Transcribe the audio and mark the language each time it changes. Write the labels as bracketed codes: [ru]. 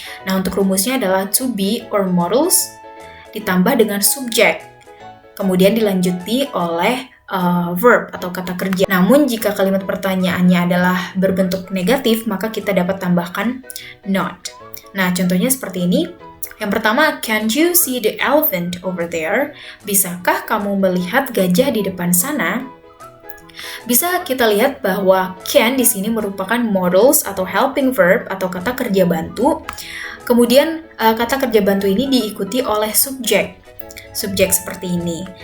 [id] Nah, untuk rumusnya adalah to be or models ditambah dengan subjek, kemudian dilanjuti oleh verb atau kata kerja. Namun jika kalimat pertanyaannya adalah berbentuk negatif, maka kita dapat tambahkan not. Nah, contohnya seperti ini. Yang pertama, [en] can you see the elephant over there? [id] Bisakah kamu melihat gajah di depan sana? Bisa kita lihat bahwa can di sini merupakan models atau helping verb atau kata kerja bantu. Kemudian kata kerja bantu ini diikuti oleh subjek. Subjek seperti ini.